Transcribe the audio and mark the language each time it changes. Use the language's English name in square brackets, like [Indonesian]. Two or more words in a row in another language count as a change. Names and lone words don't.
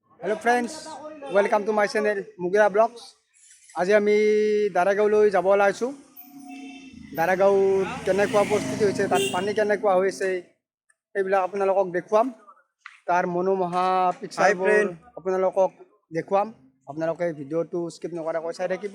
[English] Hello friends, welcome to my channel Mugira Vlogs. [Assamese] আজি আমি দাৰাগাঁৱলৈ যাব ওলাইছোঁ। দাৰাগাঁৱত কেনেকুৱা পৰিস্থিতি হৈছে, তাত পানী কেনেকুৱা হৈছে সেইবিলাক আপোনালোকক দেখুৱাম। তাৰ মনোমোহা পিকচাৰবোৰ আপোনালোকক দেখুৱাম। আপোনালোকে ভিডিঅ'টো স্কিপ নকৰাকৈ চাই থাকিব।